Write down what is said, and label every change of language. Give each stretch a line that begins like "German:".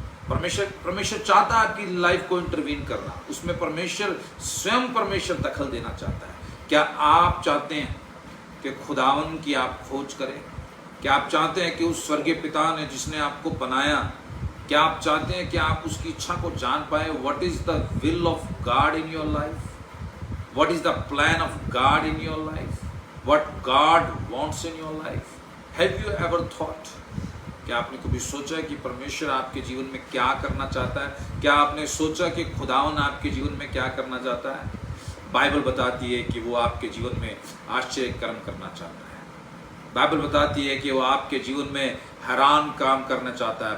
Hindi: परमेश्वर चाहता है आपकी लाइफ को इंटरवीन करना, उसमें परमेश्वर स्वयं परमेश्वर दखल देना चाहता है। क्या आप चाहते हैं कि खुदावन की आप खोज करें? क्या आप चाहते हैं कि उस स्वर्गीय पिता ने जिसने आपको बनाया, क्या आप चाहते हैं कि आप उसकी इच्छा को जान पाए?
English: What is the will of God in your life? What is the plan of God in your life? What God wants in your life? Have you ever thought?
Hindi: क्या आपने कभी सोचा है कि परमेश्वर आपके जीवन में क्या करना चाहता है? क्या आपने सोचा कि खुदावन आपके जीवन में क्या करना चाहता है? बाइबल बताती है कि वो आपके जीवन में आश्चर्य कर्म करना चाहता है। बाइबल बताती है कि वो आपके जीवन में हैरान काम करना चाहता है।